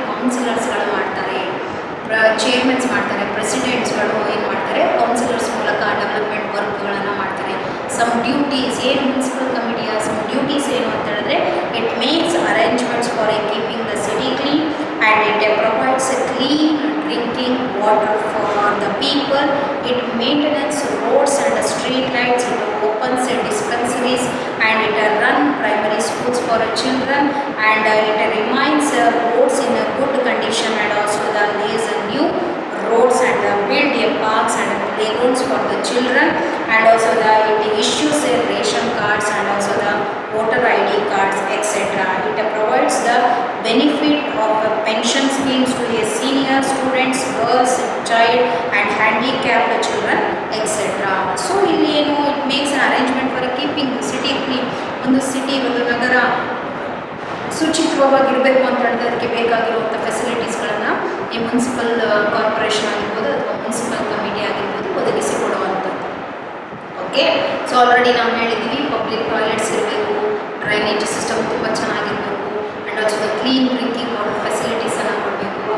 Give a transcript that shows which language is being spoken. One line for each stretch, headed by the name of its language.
Kannada: ಕೌನ್ಸಿಲರ್ಸ್ಗಳು ಮಾಡ್ತಾರೆ, ಚೇರ್ಮನ್ಸ್ ಮಾಡ್ತಾರೆ, ಪ್ರೆಸಿಡೆಂಟ್ಸ್ಗಳು ಏನು ಮಾಡ್ತಾರೆ? ಕೌನ್ಸಿಲರ್ಸ್ ಮೂಲಕ ಡೆವಲಪ್ಮೆಂಟ್ ವರ್ಕ್ಗಳನ್ನು ಮಾಡ್ತಾರೆ. ಸಮ್ ಡ್ಯೂಟೀಸ್ ಏನು ಮುನ್ಸಿಪಲ್ ಕಮಿಟಿಯ ಸಮ್ ಡ್ಯೂಟೀಸ್ ಏನು ಅಂತ ಹೇಳಿದ್ರೆ,
English: It makes arrangements for keeping the city clean, and it provides a clean drinking water for the people. It maintains roads and street lights. It opens dispensaries, and it run primary schools for children, and it remains roads in a good condition, and also lays new roads and build parks and playgrounds for the children, and also it issues ration cards and also the voter ID card cards, etc. It provides the benefit of pension schemes to a senior students, girls, child and handicapped children, etc. So
Kannada: ಇಲ್ಲಿ ಏನು
English: it makes an arrangement for keeping the city clean.
Kannada: ಒಂದು city ಒಂದು ನಗರ ಶುಚಿತ್ವವಾಗಿರಬೇಕು ಅಂತ ಹೇಳಿದ್ರೆ ಅದಕ್ಕೆ ಬೇಕಾಗಿರುವಂಥ ಫೆಸಿಲಿಟೀಸ್ಗಳನ್ನು ಈ municipal corporation ಆಗಿರ್ಬೋದು ಅಥವಾ ಮುನ್ಸಿಪಲ್ ಕಮಿಟಿ ಆಗಿರ್ಬೋದು ಒದಗಿಸಿಕೊಡುವಂಥದ್ದು. ಓಕೆ, ಸೊ ಆಲ್ರೆಡಿ ನಾವು ಹೇಳಿದ್ದೀವಿ ಪಬ್ಲಿಕ್ ಟಾಯ್ಲೆಟ್ಸ್ ಇರಬೇಕು, ಡ್ರೈನೇಜ್ ಸಿಸ್ಟಮ್ ತುಂಬ ಚೆನ್ನಾಗಿರಬೇಕು
English: and also the clean drinking water
Kannada: ಫೆಸಿಲಿಟೀಸನ್ನು ಕೊಡಬೇಕು.